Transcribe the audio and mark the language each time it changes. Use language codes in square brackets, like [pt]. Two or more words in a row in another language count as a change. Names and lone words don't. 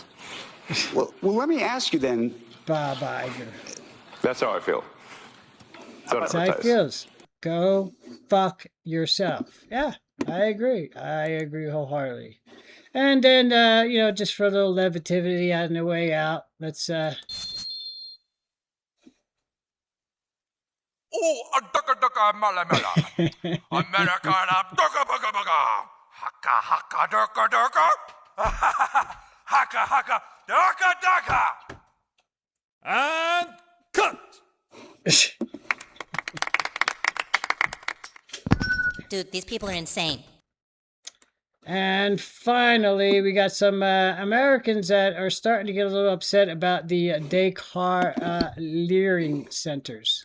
[en] Well, let me ask you then. Bob Iger. That's how I feel. Don't That's how advertise. he feels. Go fuck yourself. Yeah, I agree. I agree wholeheartedly. And then, just for a little levity on the way out, let's Oh, a ducka ducka mala mala. Americana ducka bugga bugga. Haka haka ducka ducka. Haka haka ducka ducka. And cut. Dude, these people are insane. And finally, we got some Americans that are starting to get a little upset about the daycare leering centers.